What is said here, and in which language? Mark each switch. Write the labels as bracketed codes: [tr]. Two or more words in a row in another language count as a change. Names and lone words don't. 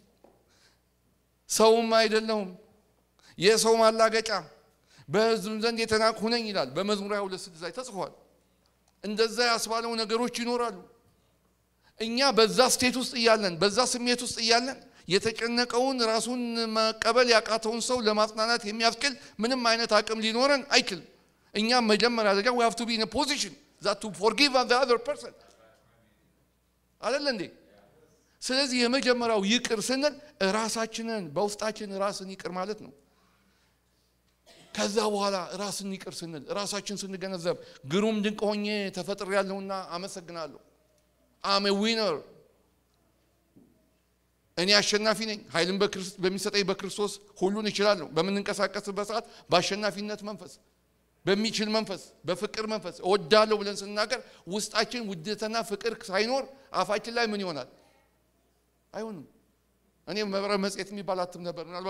[am] ሰውም አይደለሁም የሰው ማላገጫ በሕዝብ ዘንድ የተናቅሁ ነኝ ይላል በመዝሙር 22:6 ላይ ተጽፏል እንደዛ ያስባለው ነገሮች ይኖራሉ እኛ በዛ ስቴት ውስጥ ይያለን በዛ ስሜት ውስጥ ይያለን የተጨነቀውን ራሱን መቀበል ያቃተውን ሰው ለማጽናናት የሚያስችል ምንም አይነት አቅም ሊኖረን አይችልም እኛ መጀመሪያ ደረጃ [en] we have to be in a position that to forgive the other person [am] አይደል እንዴ ስለዚህ የመጀመሪያው ይቅር ስንል ራሳችንን በውስጣችን ራስን ይቅር ማለት ነው ከዛ በኋላ ራስን ይቅር ስንል ራሳችን ስንገነዘብ ግሩም ድንቅ ሆኜ ተፈጥሬያለሁና አመሰግናለሁ [en] I'm a winner [am] እኔ አሸናፊ ነኝ ኃይልን በሚሰጠኝ በክርስቶስ ሁሉን እችላለሁ በመንቀሳቀስበት ሰዓት በአሸናፊነት መንፈስ በሚችል መንፈስ በፍቅር መንፈስ እወዳለሁ ብለን ስንናገር ውስጣችን ውዴታና ፍቅር ሳይኖር አፋችን ላይ ምን ይሆናል አይሆንም እኔ መብረ መጽሔት የሚባል አትም ነበር ምናልባት